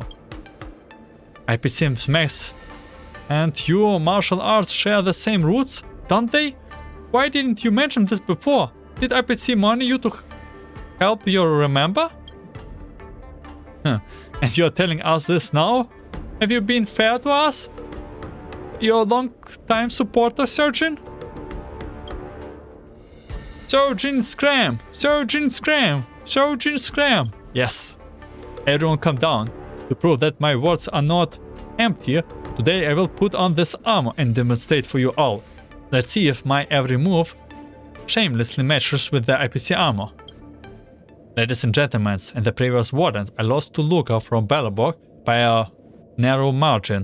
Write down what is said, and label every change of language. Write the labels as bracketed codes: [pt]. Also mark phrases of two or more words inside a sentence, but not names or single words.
[en] IPC's mechs and your martial arts share the same roots, don't they? Why didn't you mention this before? Did IPC money you to help you remember? And you're telling us this now? Have you been fair to us? Your long-time supporter, Shuojin? Shuojin scram! Shuojin scram! Shuojin scram! Yes. Everyone come down. To prove that my words are not empty, today I will put on this armor and demonstrate for you all. Let's see if my every move shamelessly matches with the IPC armor. Ladies and gentlemen, in the previous wardens, I lost to Lukas from Battlefront by a narrow margin.